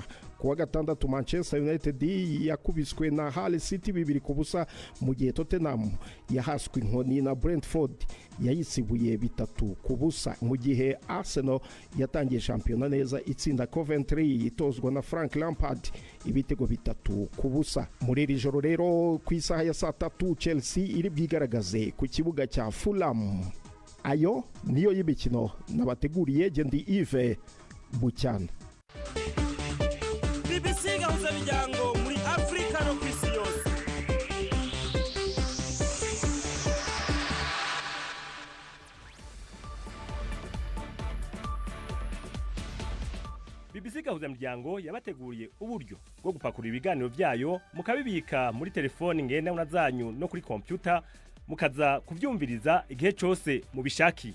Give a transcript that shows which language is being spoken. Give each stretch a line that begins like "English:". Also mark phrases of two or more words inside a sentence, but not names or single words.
Kinyarwanda: Kuwa gatandatu Manchester United yakubiswe na Hull City 2-0, mu gihe Tottenham yahaswe inkoni na Brentford yayisibuye 3-0, mu gihe Arsenal yatangiye shampiyona neza itsinda Coventry itozwa na Frank Lampard ibitego 3-0. Muri iri joro rero ku isaha ya 3 Chelsea iri bwigaragaze ku kibuga cya Fulham. Ayo niyo y'imikino nabateguriye. Gendi Yves Bucyana. BBC gahuza miryango muri Afrika no kwisi yose. BBC gahuza miryango yabateguriye uburyo bwo gupakurura ibiganiro byayo mukabibika muri telefone ngendanwa zanyu no kuri computer mukaza kuvyumviriza igihe cyose mubishaki.